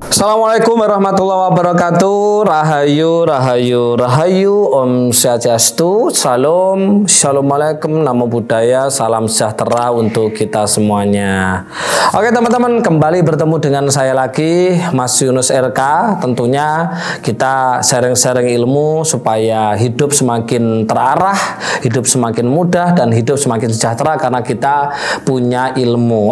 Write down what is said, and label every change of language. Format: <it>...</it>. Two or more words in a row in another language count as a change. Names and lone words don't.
<ar>Assalamualaikum warahmatullahi wabarakatuh.</ar> <jv>Rahayu, rahayu, rahayu.</jv> <sa>Om Swastiastu.</sa> <id>Salam, Assalamualaikum,</id> <pi>namo buddhaya,</pi> <id>salam sejahtera untuk kita semuanya. Oke teman-teman, kembali bertemu dengan saya lagi, Mas Yunus RK. Tentunya kita sharing-sharing ilmu supaya hidup semakin terarah, hidup semakin mudah, dan hidup semakin sejahtera karena kita punya ilmu.</id>